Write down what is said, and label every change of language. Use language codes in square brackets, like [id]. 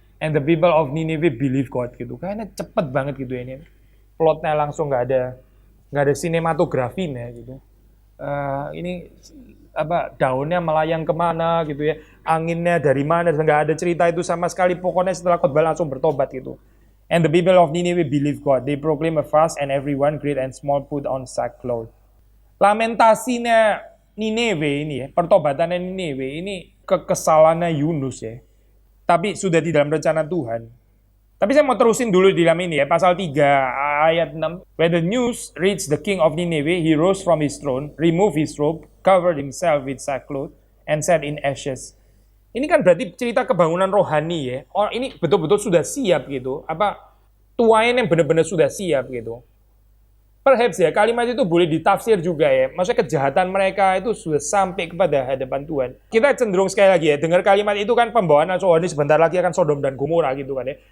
[en] And the people of Nineveh believe God gitu. [id] Kayaknya cepet banget gitu ya ini. Plotnya langsung nggak ada sinematografinya gitu. Ini apa daunnya melayang kemana gitu ya, anginnya dari mana, nggak ada cerita itu sama sekali. Pokoknya setelah khotbah langsung bertobat gitu. [en] And the people of Nineveh believe God. They proclaim a fast and everyone great and small put on sackcloth. [id] Lamentasinya Nineveh ini ya, pertobatannya Nineveh ini kekesalannya Yunus ya. Tapi sudah di dalam rencana Tuhan. Tapi saya mau terusin dulu di dalam ini ya, pasal 3 ayat 6. [en] When the news reached the king of Nineveh, he rose from his throne, removed his robe, covered himself with sackcloth, and sat in ashes. [id] Ini kan berarti cerita kebangunan rohani ya. Oh, ini betul-betul sudah siap gitu. Apa tuain yang benar-benar sudah siap gitu. Perhaps ya, kalimat itu boleh ditafsir juga ya. Maksudnya kejahatan mereka itu sudah sampai kepada hadapan Tuhan. Kita cenderung sekali lagi ya, dengar kalimat itu kan pembawaan rohani sebentar lagi akan Sodom dan Gomora gitu kan ya.